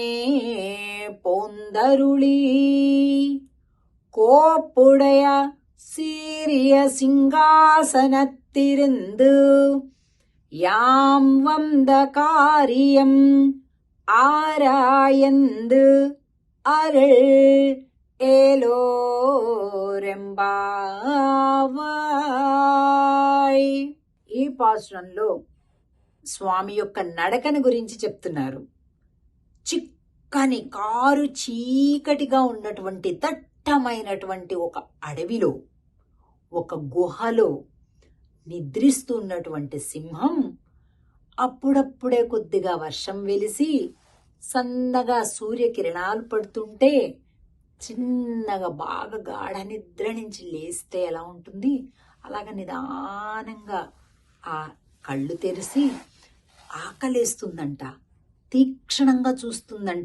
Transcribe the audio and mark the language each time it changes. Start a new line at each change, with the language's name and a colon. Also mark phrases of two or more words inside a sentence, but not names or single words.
Tamil: போந்தருளி கோப்புடைய சீரிய சிங்காசனத்திருந்து யாம் வந்த காரியம் ஆராயந்து அருள் ఏలోరెంబావాయ్.
Telugu: ఈ పాశ్రంలో స్వామి యొక్క నడకను గురించి చెప్తున్నారు. చిక్కని కారు చీకటిగా ఉన్నటువంటి దట్టమైనటువంటి ఒక అడవిలో, ఒక గుహలో నిద్రిస్తున్నటువంటి సింహం అప్పుడప్పుడే కొద్దిగా వర్షం వెలిసి సన్నగా సూర్యకిరణాలు పడుతుంటే చిన్నగా బాగా గాఢ నిద్ర నుంచి లేస్తే ఎలా ఉంటుంది అలాగ నిదానంగా ఆ కళ్ళు తెరిచి ఆకలేస్తుందంట, తీక్షణంగా చూస్తుందంట.